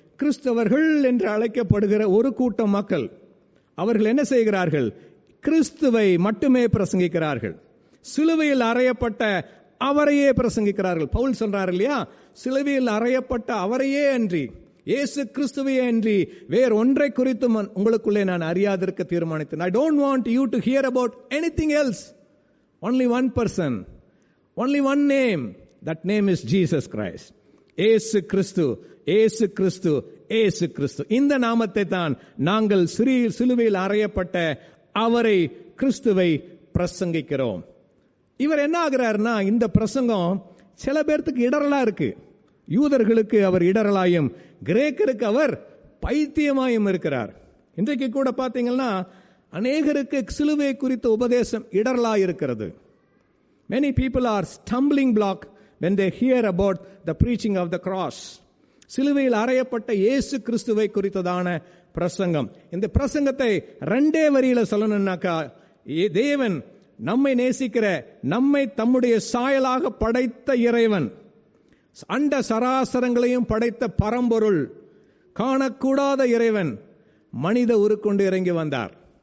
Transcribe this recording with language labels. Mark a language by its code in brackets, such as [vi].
[ta] கிறிஸ்தவர்கள் என்று அழைக்கப்படுகிற ஒரு கூட்டம் மக்கள், அவர்கள் என்ன செய்கிறார்கள்? கிறிஸ்துவை மட்டுமே பிரசங்கிக்கிறார்கள். சிலுவையில் அறையப்பட்ட அவரையே பிரசங்கிக்கிறார்கள். பவுல் சொல்றார் இல்லையா, சிலுவையில் அறையப்பட்ட அவரையே அன்றி, இயேசு கிறிஸ்துவையே அன்றி வேறு ஒன்றை குறித்து உங்களுக்குள்ளே நான் அறியாதிருக்க தீர்மானித்தேன். [en] I don't want you to hear about anything else. Only one person, only one name. That name is Jesus Christ. [ta] இயேசு கிறிஸ்து, இயேசு கிறிஸ்து, இயேசு கிறிஸ்து. இந்த நாமத்தை தான் நாங்கள் சிலுவையில் அறையப்பட்ட அவரை, கிறிஸ்துவை பிரசங்கிக்கிறோம். இவர் என்ன ஆகிறார்னா, இந்த பிரசங்கம் சில பேர்த்துக்கு இடரலா இருக்கு. யூதர்களுக்கு அவர் இடரலாயும், கிரேக்கருக்கு அவர் பைத்தியமாயும் இருக்கிறார். இன்றைக்கு கூட பார்த்தீங்கன்னா அநேகருக்கு சிலுவை குறித்த உபதேசம் இடரலா இருக்கிறது. [en] Many people are stumbling block when they hear about the preaching of the cross. [ta] சிலுவையில் அறையப்பட்ட இயேசு கிறிஸ்துவை குறித்ததான பிரசங்கம். இந்த பிரசங்கத்தை ரெண்டே வரியில சொல்லணும்னாக்கா, தேவன் நம்மை நேசிக்கிற, நம்மை தம்முடைய சாயலாக படைத்த இறைவன், அண்ட சராசரங்களையும் படைத்த பரம்பொருள், காணக்கூடாத இறைவன் மனித உருக்கொண்டு இறங்கி வந்தார்.